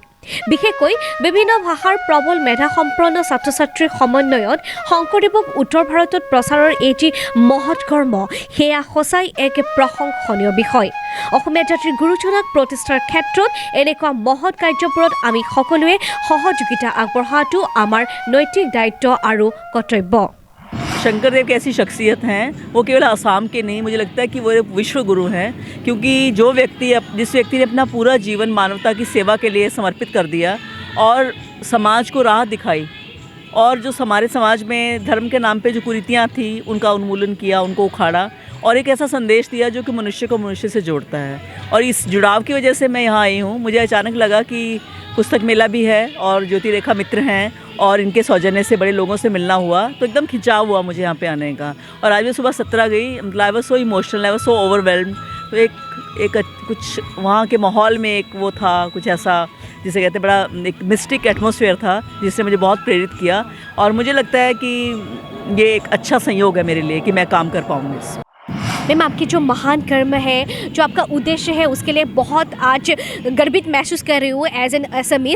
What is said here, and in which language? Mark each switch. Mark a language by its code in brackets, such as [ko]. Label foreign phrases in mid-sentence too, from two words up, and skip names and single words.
[as] বিশেষকৈ বিভিন্ন ভাষাৰ প্ৰবল মেধাসম্পন্ন ছাত্ৰ ছাত্ৰীৰ সমন্বয়ত শংকৰদেৱক উত্তৰ ভাৰতত প্ৰচাৰৰ এই যি মহৎ কৰ্ম সেয়া সঁচাই এক প্ৰশংসনীয় বিষয়। অসমীয়া জাতিৰ গুৰুজনাক প্ৰতিষ্ঠাৰ ক্ষেত্ৰত এনেকুৱা মহৎ কাৰ্যবোৰত আমি সকলোৱে সহযোগিতা আগবঢ়োৱাটো আমাৰ নৈতিক দায়িত্ব আৰু কৰ্তব্য। [hi] शंकरदेव की ऐसी शख्सियत हैं, वो केवल असम के नहीं, मुझे लगता है कि वो एक विश्व गुरु हैं, क्योंकि जिस व्यक्ति ने अपना पूरा जीवन मानवता की सेवा के लिए समर्पित कर दिया और समाज को राह दिखाई और जो हमारे समाज में धर्म के नाम पे जो कुरीतियाँ थी उनका उन्मूलन किया, उनको उखाड़ा और एक ऐसा संदेश दिया जो कि मनुष्य को मनुष्य से जोड़ता है। और इस जुड़ाव की वजह से मैं यहाँ आई हूँ। मुझे अचानक लगा कि पुस्तक मेला भी है और ज्योति रेखा मित्र हैं और इनके सौजन्य से बड़े लोगों से मिलना हुआ, तो एकदम खिंचाव हुआ मुझे यहाँ पे आने का। और आज मैं सुबह 17 गई, मतलब [en] I was so emotional, I was so overwhelmed. [hi] तो एक कुछ वहाँ के माहौल में एक वो था, कुछ ऐसा जिसे कहते हैं बड़ा एक [en] mystic atmosphere [hi] था जिसने मुझे बहुत प्रेरित किया और मुझे लगता है कि ये एक अच्छा संयोग है मेरे लिए कि मैं काम कर पाऊँगी इसमें। मैम, आपकी जो महान कर्म है, जो आपका उद्देश्य है, उसके लिए बहुत आज गर्वित महसूस कर रही हूँ [en] as an Assamese.